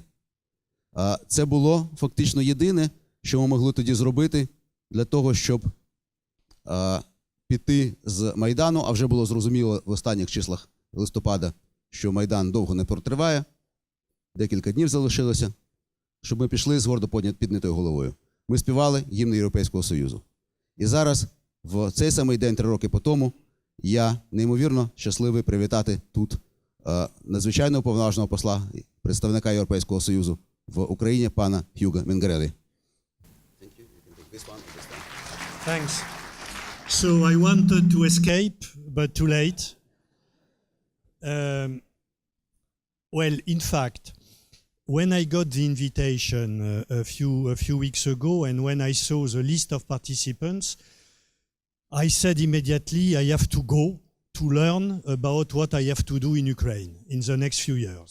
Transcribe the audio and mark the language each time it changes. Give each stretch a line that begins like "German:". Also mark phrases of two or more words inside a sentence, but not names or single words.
Ukrainian: Це було фактично єдине, що ми могли тоді зробити для того, щоб піти з Майдану, а вже було зрозуміло в останніх числах листопада, що Майдан довго не протриває, декілька днів залишилося, щоб ми пішли з гордо піднятою головою. Ми співали гімн Європейського Союзу. І зараз, в цей самий день, 3 роки по тому, я неймовірно щасливий привітати тут надзвичайного повноважного посла, представника Європейського Союзу в Україні, пана Хьюго Мінгареллі.
English: Thanks. So I wanted to escape, but too late. Well, in fact, when I got the invitation a few weeks ago, and when I saw the list of participants, I said immediately I have to go to learn about what I have to do in Ukraine in the next few years.